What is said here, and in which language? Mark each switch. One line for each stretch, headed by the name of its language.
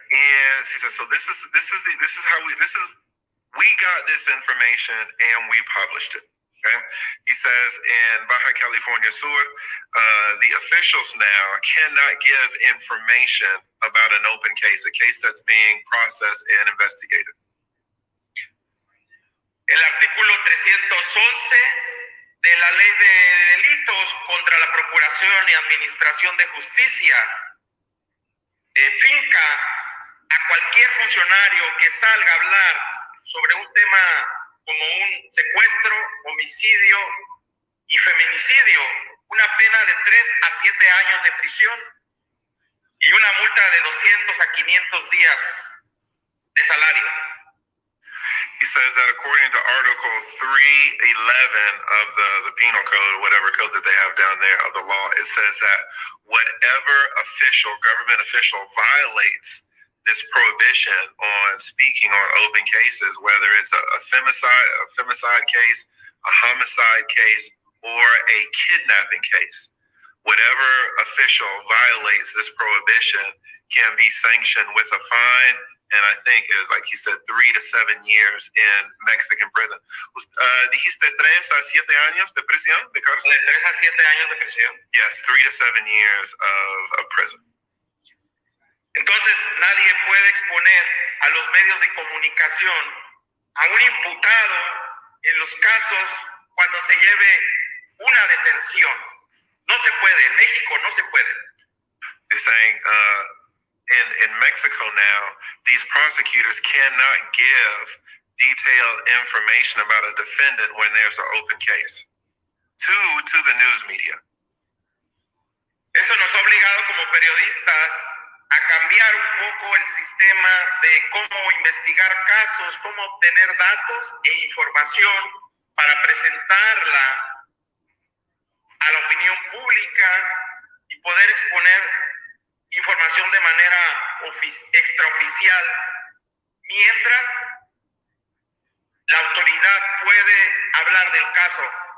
English: And he says, so this is how we got this information and we published it. Okay. He says in Baja California Sur, the officials now cannot give information about an open case, a case that's being processed and investigated.
Spanish: El artículo 311 de la Ley de Delitos contra la Procuración y Administración de Justicia finca a cualquier funcionario que salga a hablar sobre un tema como un secuestro, homicidio y feminicidio, una pena de 3 a 7 años de prisión y una multa de 200 a 500 días de salario.
English: He says that according to Article 311 of the Penal Code, or whatever code that they have down there of the law, it says that whatever official, government official, violates this prohibition on speaking on open cases, whether it's a femicide case, a homicide case, or a kidnapping case. Whatever official violates this prohibition can be sanctioned with a fine, and I think it was, like he said, 3 to 7 years in Mexican prison.
Spanish: Dijiste 3 a 7 años de prisión, de cárcel? De 3 a 7 años de prisión.
English: Yes, 3 to 7 years of prison.
Spanish: Entonces, nadie puede exponer a los medios de comunicación a un imputado en los casos cuando se lleve una detención. No se puede, en México no se puede.
English: They're saying in Mexico now, these prosecutors cannot give detailed information about a defendant when there's an open case to the news media.
Spanish: Eso nos ha obligado como periodistas a cambiar un poco el sistema de cómo investigar casos, cómo obtener datos e información para presentarla a la opinión pública y poder exponer información de manera extraoficial, mientras la autoridad puede hablar del caso.